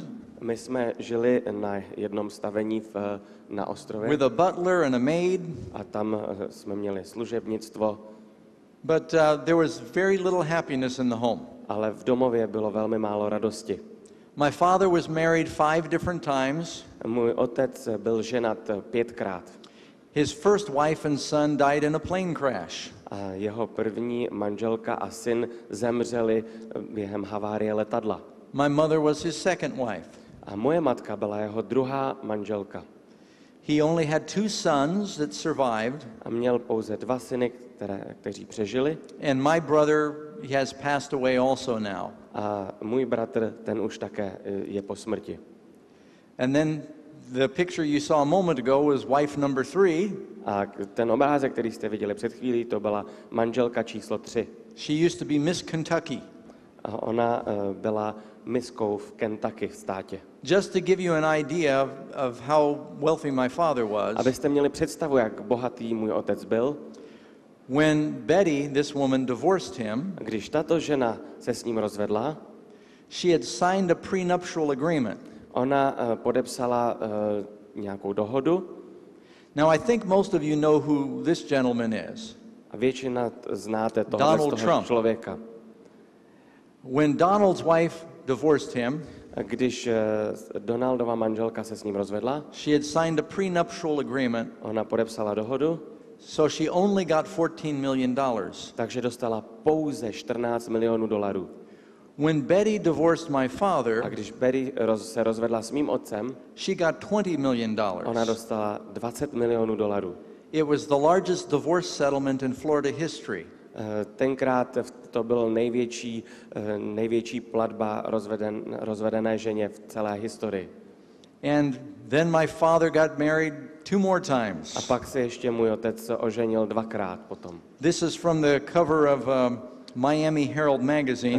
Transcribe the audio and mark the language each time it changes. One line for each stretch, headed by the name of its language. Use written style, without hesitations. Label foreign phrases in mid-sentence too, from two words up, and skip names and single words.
Czech: My jsme žili na jednom stavení na ostrově
English: with a butler and a maid,
Czech: a tam jsme měli služebnictvo,
English: but there was very little happiness in the home.
Czech: ale v domově bylo velmi málo radosti.
English: My father was married 5 different times.
Czech: Můj otec byl ženat 5krát.
English: His first wife and son died in a plane crash.
Czech: A jeho první manželka a syn zemřeli během havárie letadla.
English: My mother was his second wife.
Czech: A moje matka byla jeho druhá manželka.
English: He only had 2 sons that survived.
Czech: A měl pouze 2 syny, kteří přežili.
English: And my brother, he has passed away also now.
Czech: A můj bratr, ten už také je po smrti.
English: And then the picture you saw a moment ago was wife number 3.
Czech: A ten obrázek, který jste viděli před chvílí, to byla manželka číslo 3.
English: She used to be Miss Kentucky.
Czech: A ona byla miskou v Kentucky v státě.
English: Just to give you an idea of how wealthy my father was.
Czech: Abyste měli představu, jak bohatý můj otec byl.
English: When Betty, this woman, divorced him,
Czech: Když tato žena se s ním rozvedla,
English: she had signed a prenuptial agreement.
Czech: ona podepsala nějakou dohodu.
English: Now I think most of you know who this gentleman is.
Czech: A většina znáte Donald toho Trump. člověka.
English: When Donald's wife divorced him,
Czech: A když Donaldova manželka se s ním rozvedla,
English: she had signed a prenuptial agreement,
Czech: ona podepsala dohodu,
English: so she only got $14 million.
Czech: takže dostala pouze 14 milionů dolarů.
English: When Betty divorced my
Czech: A
English: father,
Czech: když Betty se rozvedla s mým otcem,
English: she got $20 million.
Czech: ona dostala 20 milionů dolarů.
English: It was the largest divorce settlement in Florida history.
Czech: Tenkrát to byl největší platba rozvedené ženě v celé historii.
English: And then my father got married 2 more
Czech: A
English: times.
Czech: pak se ještě můj otec oženil 2krát potom.
English: This is from the cover of Miami Herald magazine.